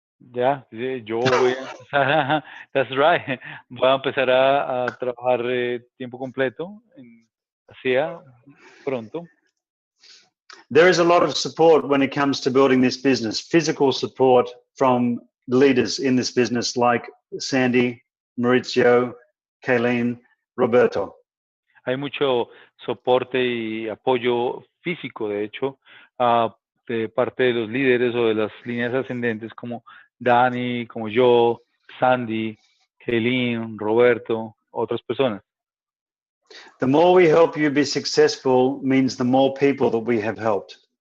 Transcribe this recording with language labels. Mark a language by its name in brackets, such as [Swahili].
[Spanish] Ya, sí, yo voy a empezar a, [English] that's right, [Spanish] voy a empezar a trabajar tiempo completo en ASEA pronto. [English] There is a lot of support when it comes to building this business, physical support from leaders in this business like Sandy, Maurizio, Kayleen, Roberto. [Spanish] Hay mucho soporte y apoyo físico, de hecho, de parte de los líderes o de las líneas ascendentes como Dani, como yo, Sandy, Kaylin, Roberto, otras personas. [English] The more we help you be successful means the more people that we have helped.